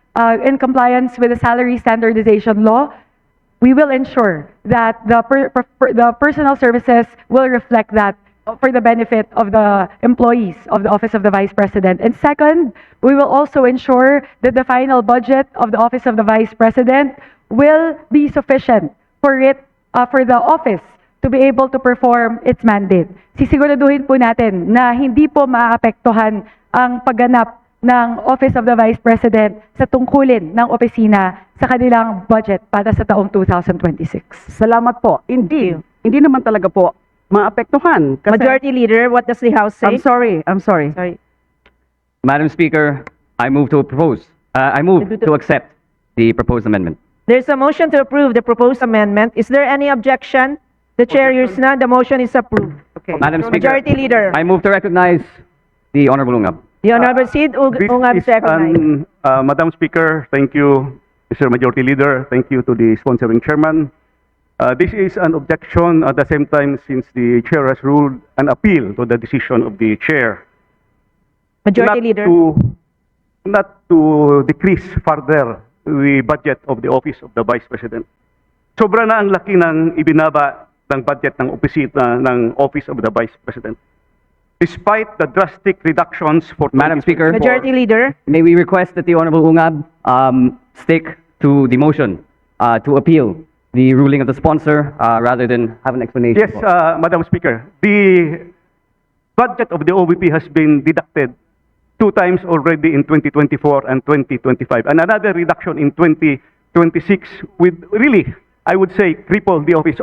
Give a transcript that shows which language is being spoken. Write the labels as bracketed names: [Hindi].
[English] in compliance with the salary standardization law, we will ensure that the personal services will reflect that for the benefit of the employees of the Office of the Vice President. And second, we will also ensure that the final budget of the Office of the Vice President will be sufficient for the office to be able to perform its mandate. [Filipino] Sisiguraduhin po natin na hindi po maapektuhan ang pagganap ng Office of the Vice President sa tungkulin ng opisina sa kanilang budget para sa taong 2026. Salamat po. Hindi naman talaga po maapektuhan. Kasi, [English] Majority Leader, what does the House say? I'm sorry. Sorry. Madam Speaker, I move to accept the proposed amendment. There's a motion to approve the proposed amendment. Is there any objection? The chair hears none. The motion is approved. Okay. Madam Speaker, Majority Leader. I move to recognize the Honorable Ungab. The Honorable Sid This Ungab is is recognized. Madam Speaker, thank you, Mr. Majority Leader. Thank you to the sponsoring chairman. This is an objection at the same time since the chair has ruled an appeal to the decision of the chair. Majority Leader. Not to decrease further the budget of the Office of the Vice President. [Filipino] Sobra na ang laki ng ibinaba ng budget ng opisina ng Office of the Vice President. [English] Despite the drastic reductions for Madam Speaker, Majority Leader. may we request that the Honorable Ungab stick to the motion to appeal the ruling of the sponsor rather than have an explanation. Yes, Madam Speaker. The budget of the OVP has been deducted 2 times already in 2024 and 2025, and another reduction in 2026 with really, I would say, cripple the office.